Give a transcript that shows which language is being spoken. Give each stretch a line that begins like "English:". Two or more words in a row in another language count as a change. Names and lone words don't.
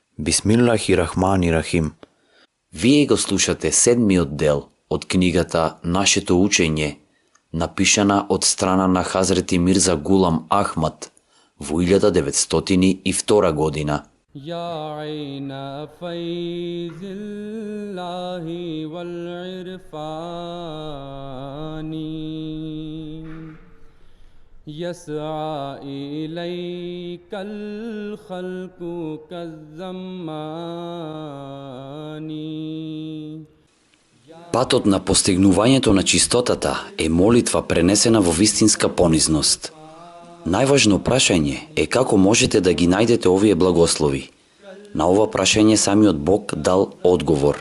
Arabic: بسم الله الرحمن الرحيم.
Macedonian: Вие го слушате седмиот дел од книгата Нашето учење, напишана од страна на Хазрети Мирза Гулам Ахмад во 1902 година.
Arabic: يا عين فيض الله والعرفان يسعى إليك الخلق كالزمان.
Macedonian: Патот на постигнувањето на чистотата е молитва пренесена во вистинска понизност. Најважно прашање е како можете да ги најдете овие благослови. На ова прашање самиот Бог дал одговор.